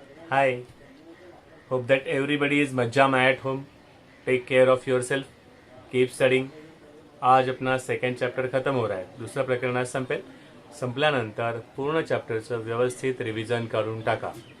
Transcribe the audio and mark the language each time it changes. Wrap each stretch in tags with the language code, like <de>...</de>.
<en>Hi, hope that everybody is majjama at home. Take care of yourself. Keep studying.</en> <hi>आज अपना second chapter खतम हो रहा है.</hi> <mr>दुसरं प्रकरण आज संपेल. संपल्यानंतर पूर्ण चॅप्टरचं व्यवस्थित रिव्हिजन करून टाका.</mr>